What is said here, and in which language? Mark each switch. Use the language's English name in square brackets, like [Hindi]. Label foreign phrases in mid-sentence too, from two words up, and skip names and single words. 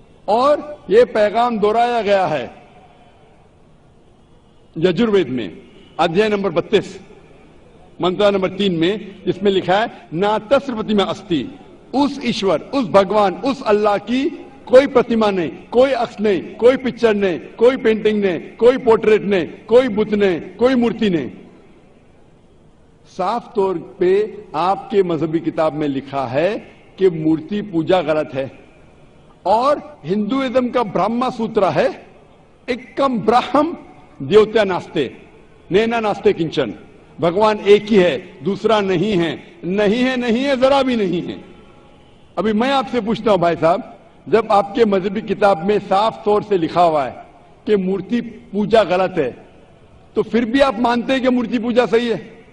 [Urdu] اور یہ پیغام دہرایا گیا ہے یجروید میں ادھیائے نمبر 32 منتر نمبر 3 میں، جس میں لکھا ہے [Sanskrit] न तस्य प्रतिमा अस्ति, [Urdu] اس ایشور، اس بھگوان، اس اللہ کی کوئی پرتیما نہیں، کوئی عکس نہیں، کوئی پکچر نہیں، کوئی پینٹنگ نہیں، کوئی پورٹریٹ نہیں، کوئی بت نہیں، کوئی مورتی نہیں۔ صاف طور پہ آپ کے مذہبی کتاب میں لکھا ہے کہ مورتی پوجا غلط ہے، اور ہندوازم کا برہما سوترا ہے [Sanskrit] एकं ब्रह्म द्वितीयं नास्ति नेह नानास्ति किञ्चन, [Urdu] بھگوان ایک ہی ہے، دوسرا نہیں ہے، نہیں ہے، ذرا بھی نہیں ہے۔ ابھی میں آپ سے پوچھتا ہوں بھائی صاحب، جب آپ کے مذہبی کتاب میں صاف طور سے لکھا ہوا ہے کہ مورتی پوجا غلط ہے، تو پھر بھی آپ مانتے ہیں کہ مورتی پوجا صحیح ہے؟